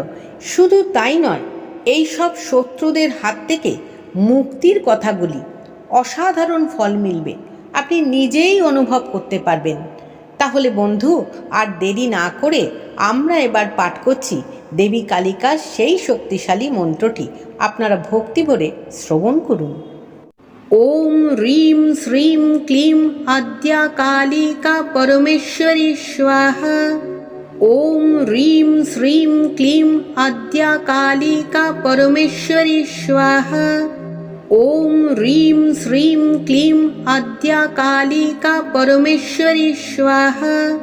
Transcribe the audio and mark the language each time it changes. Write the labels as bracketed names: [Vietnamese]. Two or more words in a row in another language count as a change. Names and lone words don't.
[Bangla] শুধু তাই নয়, এই সব শত্রুদের হাত থেকে মুক্তির কথাগুলি। অসাধারণ ফল মিলবে, আপনি নিজেই অনুভব করতে পারবেন। তাহলে বন্ধু, আর দেরি না করে আমরা এবার পাঠ করছি দেবী কালিকার সেই শক্তিশালী মন্ত্রটি। আপনারা ভক্তি ভরে শ্রবণ করুন। [Sanskrit] ওম হ্রিম শ্রীম ক্লিম আদ্যা কালিকা পরমেশ্বরী স্বাহা। ওম হ্রিম শ্রীম ক্লিম আদ্যা কালিকা পরমেশ্বরী স্বাহা। ওম হ্রিম শ্রীম ক্লিম আদ্যা কালিকা পরমেশ্বরী স্বাহা।